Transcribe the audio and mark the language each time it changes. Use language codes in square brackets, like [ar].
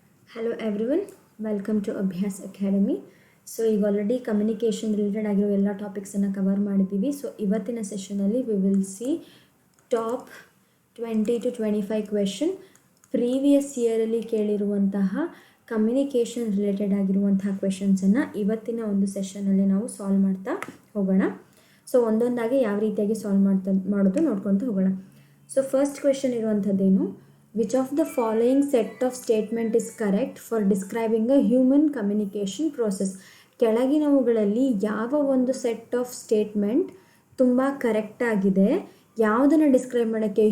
[en] Hello everyone, welcome to Abhyas Academy. [kn] So ಈಗ already communication related ಆಗಿರೋ ಎಲ್ಲ ಟಾಪಿಕ್ಸನ್ನು cover ಮಾಡಿದ್ದೀವಿ. ಸೊ ಇವತ್ತಿನ ಸೆಷನಲ್ಲಿ [en] we will see top 20 to 25 [kn] question previous ಇಯರಲ್ಲಿ ಕೇಳಿರುವಂತಹ communication related ಆಗಿರುವಂತಹ ಕ್ವೆಶನ್ಸನ್ನು ಇವತ್ತಿನ ಒಂದು ಸೆಷನಲ್ಲಿ ನಾವು ಸಾಲ್ವ್ ಮಾಡ್ತಾ ಹೋಗೋಣ. ಸೊ ಒಂದೊಂದಾಗಿ ಯಾವ ರೀತಿಯಾಗಿ ಸಾಲ್ವ್ ಮಾಡೋದು ನೋಡ್ಕೊತ ಹೋಗೋಣ. [en] so first question [kn] ಇರುವಂಥದ್ದೇನು, [en] which of the following set of statement is correct for describing a human communication process? [kn] ಕೆಳಗಿನವುಗಳಲ್ಲಿ ಯಾವ ಒಂದು ಸೆಟ್ ಆಫ್ ಸ್ಟೇಟ್ಮೆಂಟ್ ತುಂಬ ಕರೆಕ್ಟಾಗಿದೆ, ಯಾವುದನ್ನು ಡಿಸ್ಕ್ರೈಬ್ ಮಾಡೋಕ್ಕೆ?